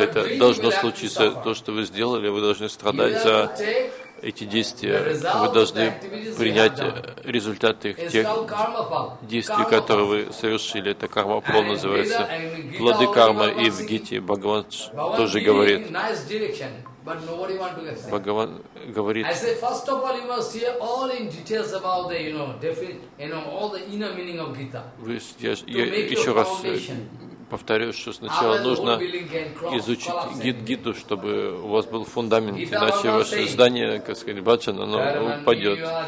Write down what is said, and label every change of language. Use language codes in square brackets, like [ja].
[ru] Это должно случиться. То, что вы сделали, вы должны страдать за эти действия. Вы должны принять результаты тех действий, которые вы совершили. Это карма пол называется. Плоды кармы. И в Гите Бхагаван тоже говорит. [en] But nobody want to get saved. [ru] Bhagavan говорит. [en] I say, first of all, you must hear all in details about the, you know, definite, you know, all the inner meaning of Gita. [ru] Вы еще раз повторю, что сначала нужно изучить гид-гиду, чтобы у вас был фундамент, иначе ваше здание, как сказать, бачан, оно упадет.